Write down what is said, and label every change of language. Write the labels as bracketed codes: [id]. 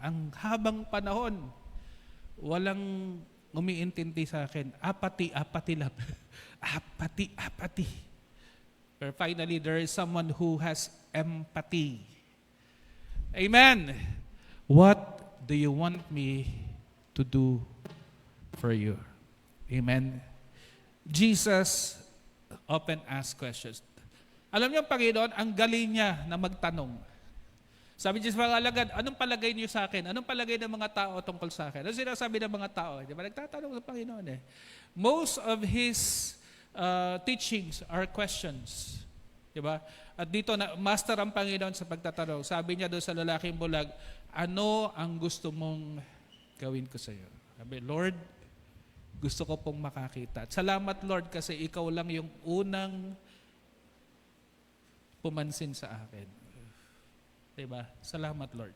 [tl] Ang habang panahon, walang umiintindi sa akin. Apati lang. apati. [en] But finally, there is someone who has empathy. Amen. What do you want me to do for you? Amen. Jesus often asks questions. [tl] Alam niyo, Panginoon, ang galing niya na magtanong. Sabi niya sa mga alagad, anong palagay niyo sa akin? Anong palagay ng mga tao tungkol sa akin? Ano sinasabi ng mga tao? Di ba? Nagtatanong sa Panginoon eh. [en] Most of His teachings are questions. [tl] Di ba? At dito, master ang Panginoon sa pagtatanong. Sabi niya doon sa lalaking bulag, ano ang gusto mong gawin ko sa iyo? Sabi, Lord, gusto ko pong makakita. At salamat, Lord, kasi ikaw lang yung unang pumansin sa akin. Diba? Salamat, Lord.